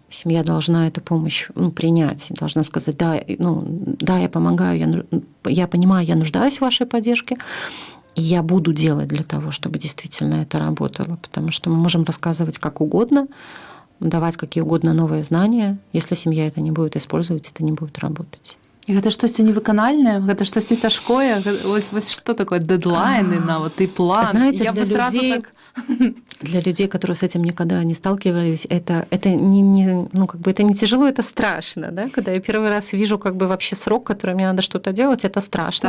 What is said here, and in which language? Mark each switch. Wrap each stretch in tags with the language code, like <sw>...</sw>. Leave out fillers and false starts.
<ru>Семья должна эту помощь принять, должна сказать: да, я помогаю, я понимаю, я нуждаюсь в вашей поддержке, и я буду делать для того, чтобы действительно это работало, потому что мы можем рассказывать как угодно, давать какие угодно новые знания, если семья это не будет использовать, это не будет работать.</ru> <be>І гэта штосьці невыканальнае, гэта штосьці цяжкое. Вось што такое дэдлайны нават і план.</be> <ru>Знаете, я для людей, которые с этим никогда не сталкивались, это не тяжело, это страшно. Да? Когда я первый раз вижу вообще срок, который мне надо что-то делать, это страшно.</ru>